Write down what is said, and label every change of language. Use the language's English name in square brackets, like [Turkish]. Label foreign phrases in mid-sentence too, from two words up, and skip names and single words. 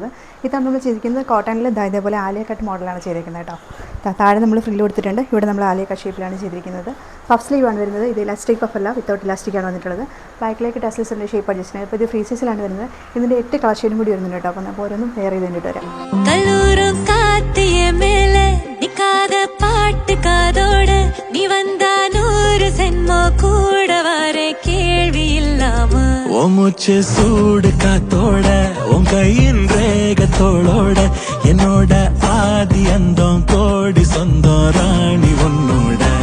[Malayalam] ഇതാണ് നമ്മൾ ചെയ്തിരിക്കുന്നത് കോട്ടണിൽ ഇതേപോലെ ആലിയ കട്ട് മോഡലാണ് ചെയ്തിരിക്കുന്നത് കേട്ടോ. താഴെ നമ്മൾ ഫ്രില്ല് കൊടുത്തിട്ടുണ്ട്. ഇവിടെ നമ്മൾ ആലിയ കട്ട് ഷേപ്പിലാണ് ചെയ്തിരിക്കുന്നത്. [English] puff sleeve [Malayalam] ആണ് വരുന്നത്. ഇത് [English] elastic puff [Malayalam] അല്ല, [English] without elastic [Malayalam] ആണ് വന്നിട്ടുള്ളത്. ബാക്കിലേക്ക് ടസൽസിൻ്റെ [English] shape adjust [Malayalam] ചെയ്യുന്നത്. ഇപ്പോൾ ഇത് [English] free size [Malayalam] വരുന്നത്. ഇതിൻ്റെ 8 [English] colour shade [Malayalam] കൂടി വരുന്നുണ്ട് കേട്ടോ. അപ്പോൾ നമുക്ക് ഓരോന്നും വെയർ ചെയ്ത് കണ്ടിട്ട് വരാം. [Tamil] மூச்சு சூடு காத்தோட உன் கையின் ரேகத்தோளோட என்னோட ஆதி அந்தம் கோடி சொந்தம் ராணி உன்னோட